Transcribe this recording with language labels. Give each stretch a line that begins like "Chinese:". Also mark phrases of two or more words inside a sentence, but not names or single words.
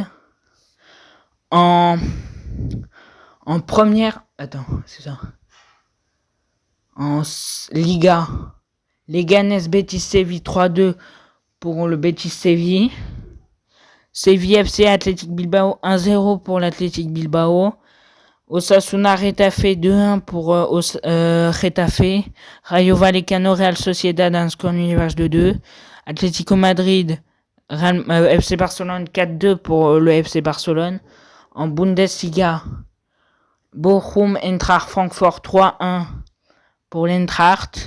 French: En première... Attends, c'est ça. En Liga, Leganés Betis Séville, 3-2 pour le Betis Séville. Séville FC Athletic Bilbao, 1-0 pour l'Athletic Bilbao. Osasuna Retafe, 2-1 pour Retafe. Rayo Vallecano Real Sociedad, un score univers de 2. Atlético Madrid FC Barcelone, 4-2 pour le FC Barcelone. En Bundesliga, Bochum Eintracht Francfort, 3-1 pour l'Eintracht.